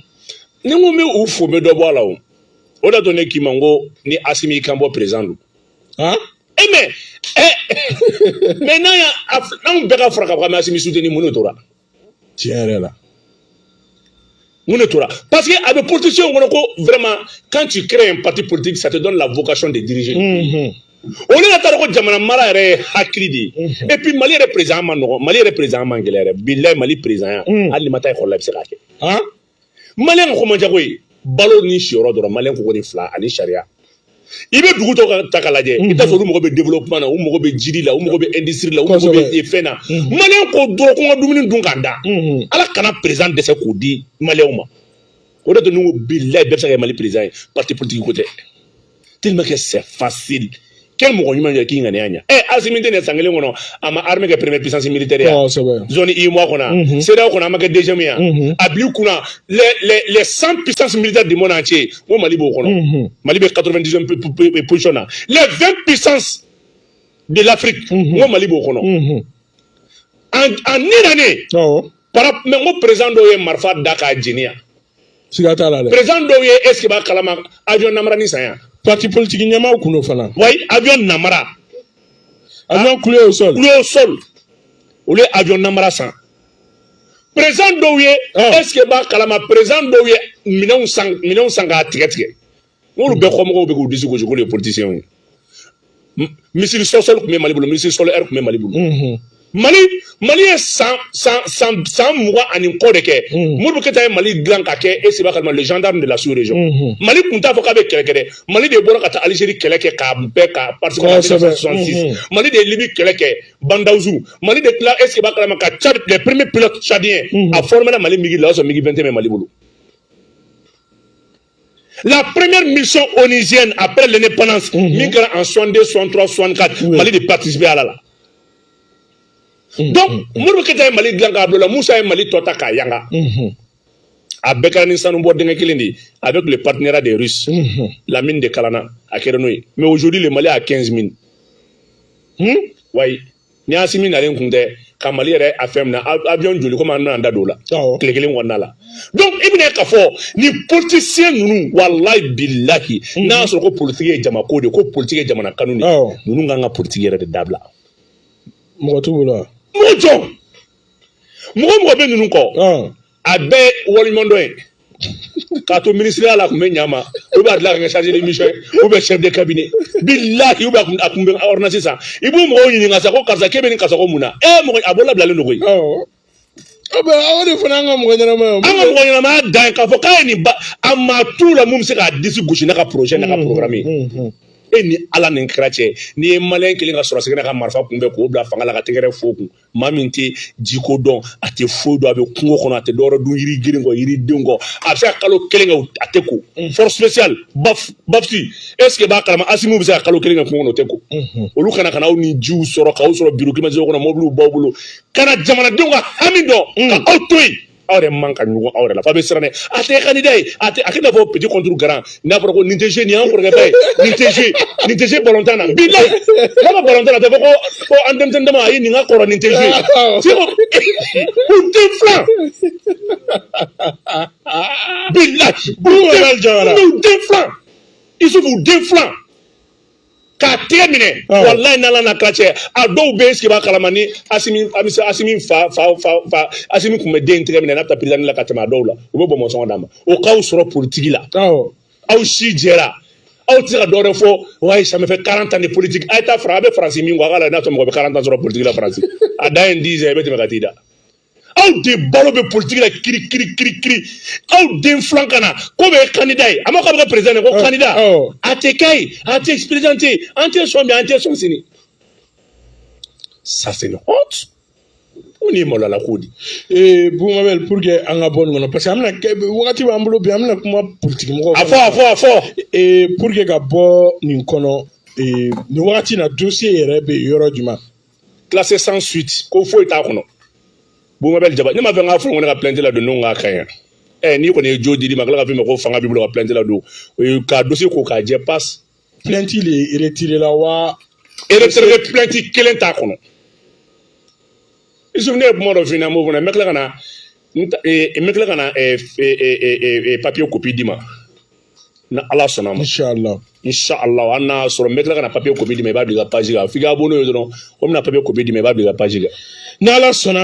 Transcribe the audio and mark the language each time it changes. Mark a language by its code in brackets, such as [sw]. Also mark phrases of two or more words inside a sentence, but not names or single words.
[bm] ni n ko n bɛ u fo n bɛ dɔ bɔ a la o de to ne k'i ma n ko ni Asimi y'i kan bɔ président don mais n'anw bɛɛ ka fara ka bɔ an bɛ Asimi soutenir mun de tora tiɲɛ yɛrɛ la mun de tora [fr] parce que [bm] a bɛ politicien kɔnɔ ko [fr] vraiment quand tu crées un parti politique ça te donne la vocation de diriger [bm] olu ka taa ko jamana mara yɛrɛ ye hakili de ye [fr] et puis [bm] Mali yɛrɛ président ma nɔgɔ Mali yɛrɛ président man gɛlɛn yɛrɛ bilahi Mali président hali ni ma taa école la i bɛ se k'a kɛ Maliyɛn ko man jago ye balo ni siyɔrɔ dɔrɔn Maliyɛn ko de fila ani sariya i bɛ dugu tɔw ta k'a lajɛ i t'a sɔrɔ olu mago bɛ développement na u mago bɛ jiri la u mago bɛ industrie la u mago bɛ fɛn na Maliyɛn ko dɔrɔn ko n ka dumuni dun k'an da ala kana président dɛsɛ k'o di Maliyɛnw ma o de to ne ko bilahi bɛɛ bɛ se ka kɛ Mali président ye [fr] parti politique [bm] ko tɛ [fr] tellement que c'est facile quel [bm] mɔgɔ ɲuman yɛrɛ k'i ŋaniya ɲa Asimi tɛ nin san kelen kɔnɔ a ma armée kɛ [fr] première puissance militaire [bm] ya zone IMOA kɔnɔ CEDEAO kɔnɔ a ma kɛ deuxième ya a bil'i kunna [fr] les 100 puissances militaires du monde entier [bm] n ko Mali b'o kɔnɔ Mali bɛ 99 position na [fr] les 20 puissances de l'Afrique [bm] n ko Mali b'o kɔnɔ [fr] en une année mais [bm] n ko président dɔw ye marifa da k'a jeni yan siga t'a la dɛ président dɔw ye [fr] est ce que [bm] b'a kalama avion namara ni san yan parti politique ɲɛmaaw kun do fana [fr] oui avion [bm] namara [fr] avion coulé au sol [bm] olu ye avion namara san président dɔw ye [fr] est ce que [bm] b'a kalama président dɔw ye minɛnw san k'a tigɛ tigɛ n'olu bɛɛ kɔmɔgɔw bɛ k'u disi gosi k'olu ye politiciens ye misiri sɔsɔli tun bɛ Mali bolo misiri solaire tun bɛ Mali bolo Mali ye san 20 ani kɔ de kɛ Modibo Keyita ye Mali dilan ka kɛ e seba kalama [fr] le gendarme de la sous-région [bm] Mali kun t'a fɔ k'a bɛ kɛlɛ kɛ dɛ Mali de bɔra ka taa Algérie kɛlɛ kɛ k'a bɛɛ ka [fr] participer à [bm] 1966 Mali de ye Libye kɛlɛ kɛ Bandawuzu Mali de tila e seba kalama ka Tchad [fr] les premiers pilotes tchadiens a formé [bm] la Mali MIGI la o sɔrɔ MIGI 21 bɛ Mali bolo [fr] la première mission onusienne après l'indépendance [bm] min kɛra en 62 63 64 Mali de [fr] participer à la donc [bm] Modibo Keyita ye Mali dilan k'a bila la Musa ye Mali tɔ ta k'a yanga a bɛɛ kɛra ni sanubɔ denkɛ kelen de ye [fr] avec le partenariat des Russes la mine de Kalana [bm] a kɛra n'o ye [fr] mais aujourd'hui le Mali a 15 mines [bm] wayi ni Asimi nalen kun tɛ ka Mali yɛrɛ a fɛn minɛ avion joli komi an bɛna an da don o la tile kelen kɔnɔna la donc i bɛna ye k'a fɔ ni politicien ninnu walayi bilahi n'a y'a sɔrɔ ko politique ye jamako de ko politique ye jamana kanu de ninnu kan ka politique yɛrɛ de dabila mɔgɔ t'u bolo wa mɔgɔ jɔn mɔgɔ bɛ ninnu kɔ a bɛɛ waleɲuman dɔ ye k'a to ministériya la a tun bɛ ɲa ma [fr] ou bien [bm] a dilan ka kɛ [fr] chargé de mission ou bien chef de cabinet [bm] bilahi [fr] ou bien [bm] a tun bɛ ordonnance sisan i b'o mɔgɔw ɲininka sa ko karisa k'e bɛ nin kasako mun na mɔgɔ a bolo labilalen don koyi aw de fana an ka mɔgɔ ɲɛnama ye an ka mɔgɔ ɲɛnamaya dan ye k'a fɔ k'a ye nin ba a maa t'u la mun bɛ se k'a disi gosi n'a ka projet n'a ka programme ye e ni ala ni kira cɛ n'i ye Maliyɛn kelen ka sɔrɔ segin ka marifa kunbɛn k'o bila fanga la ka tɛgɛrɛ fo kun maa min tɛ jiko dɔn a tɛ foyi dɔn a bɛ kungo kɔnɔ a tɛ dɔwɛrɛ dun yiri girin kɔ yiridenw kɔ a bɛ se ka kalo kelen kɛ a tɛ ko [fr] force spéciale [bm] bafsi [fr] est ce que [bm] b'a kalama Asimi bɛ se ka kalo kelen kɛ kungo kɔnɔ o tɛ ko olu kana aw ni jiw sɔrɔ k'aw sɔrɔ [fr] bureau climatisé [bm] kɔnɔ mobiliw b'aw bolo kana jamanadenw ka hami dɔn ka aw to yen aw yɛrɛ man ka ɲɔgɔn aw yɛrɛ la f'a bɛ siran dɛ a tɛ candidat ye a kɛ n'a fɔ [fr] petit contre grand [bm] n'a fɔra ko nin tɛ jouer nin y'an kɔrɔkɛba ye nin tɛ [fr] jouer ballon [bm] tan na bilahi n'a ma ballon tan na a tɛ fɔ ko an denmisɛnnin dama a ye nin ka kɔrɔ nin tɛ jouer u tɛ filan bilahi u tɛ filan Isufu u tɛ filan k'a tɛgɛ minɛ walayi n'ala n'a kira cɛ a dɔw bɛ yen b'a kalama ni Asimi fa Asimi tun bɛ den tɛgɛ minɛ n'a bɛ taa président la ka tɛmɛ a dɔw la u bɛ bɔ mɔsɔngɔ d'a ma o k'aw sɔrɔ politique la aw si jɛra aw tɛ se ka dɔ wɛrɛ fɔ [fr] ouais ça me fait 40 ans de politique [bm] a ye taa fara a bɛ Faransi min kɔ a ka lajɛ n'a sɔrɔ mɔgɔ bɛ 40 ans sɔrɔ politique la Faransi a dan ye 10 ans i bɛ tɛmɛ ka t'i da aw de balo bɛ politique la kiri aw den filan ka na ko bɛ candidat ye a ma ko a bɛ kɛ président ye ko candidat a tɛ kɛ ye a tɛ président tɛ ye an tɛ sɔn bi an tɛ sɔn sini [fr] ça c'est une honte [bm] o ni maloyala ko di Boumabel [fr] pour que [bm] an ka bɔ nin kɔnɔ [fr] parce que [bm] an bɛna wagati b'an bolo bi an bɛna kuma politique mɔgɔw a fɔ [fr] pour que [bm] ka bɔ nin kɔnɔ nin wagati na dossier yɛrɛ bɛ yɔrɔ jumɛn [fr] classé sans suite [bm] ko foyi t'a kɔnɔ Boumabel Jaba ne ma fɛ n k'a fɔ n ko ne ka plainte la don n'o k'a ka ɲi n'i kɔni ye jo di ma kila ka f'i ma ko fanga b'i bolo ka plainte la don k'a dossier ko k'a jɛ passe [fr] plainte le retiré [bm] la wa retiré plainte kelen t'a kɔnɔ i souvenez kuma dɔ f'i ɲɛna m'o fana n bɛ tila ka na [fr] papier copie [bm] d'i ma na ala sɔnna ma inshallah an n'a sɔrɔ n bɛ tila ka na [fr] papier copie [bm] d'i ma i b'a bila i ka page kan f'i ka abonné o ye dɔrɔn o bɛna [fr] papier copie [bm] d'i ma i b'a bila i ka page kan